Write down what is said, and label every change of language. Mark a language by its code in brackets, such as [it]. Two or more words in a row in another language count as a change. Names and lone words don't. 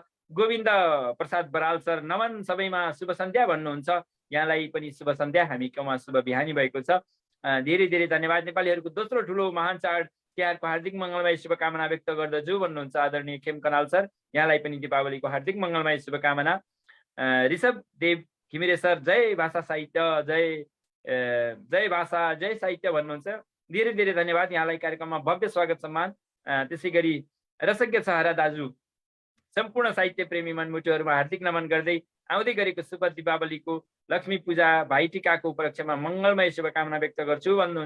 [ne] गोविन्द प्रसाद बराल सर, नमन सबैमा शुभ सन्ध्या भन्नुहुन्छ। यहाँलाई पनि शुभ सन्ध्या, हामी कमा शुभ बिहानी भएको छ। धेरै धेरै धन्यवाद। नेपालीहरूको दोस्रो ठुलो महान चाड तिहारको हार्दिक मङ्गलमय शुभकामना व्यक्त गर्दछु भन्नुहुन्छ आदरणीय खेम खनाल सर। यहाँलाई पनि दीपावलीको हार्दिक मङ्गलमय शुभकामना। ऋषभ देव घिमिरे सर, जय भाषा साहित्य, जय भाषा जय साहित्य भन्नुहुन्छ। धेरै धेरै धन्यवाद। यहाँलाई कार्यक्रममा भव्य स्वागत सम्मान। त्यसै गरी रसज्ञ सहारा दाजु, सम्पूर्ण साहित्य प्रेमी मनमुटुहरूमा हार्दिक नमन गर्दै आउँदै गरेको शुभ दीपावलीको, लक्ष्मी पूजा, भाइटिकाको उपलक्ष्यमा मङ्गलमय शुभकामना व्यक्त गर्छु भन्नुहुन्छ।